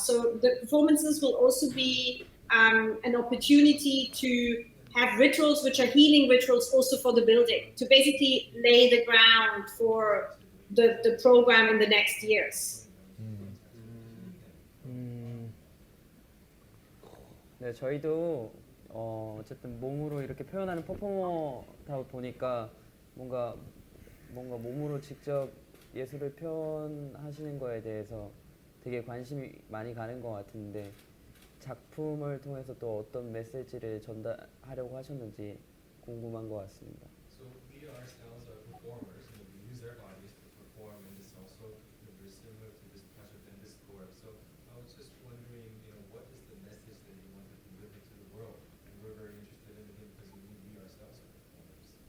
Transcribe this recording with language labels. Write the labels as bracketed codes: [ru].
[en] So the performances will also be an opportunity to have rituals which are healing rituals also for the building, to basically lay the ground for the program in the next years. [ko] 네, 저희도 어쨌든 몸으로 이렇게 표현하는 퍼포머다 보니까 뭔가 몸으로 직접 예술을 표현하시는 거에 대해서 되게 관심이 많이 가는 것 같은데, 작품을 통해서 또 어떤 메시지를 전달하려고 하셨는지 궁금한 것 같습니다. [en] So we ourselves are performers, and we use our bodies to perform, and it's also very similar to this project and this score. So I was just wondering, what is the message that you want to deliver to the world? And we're very interested in it because we ourselves are performers.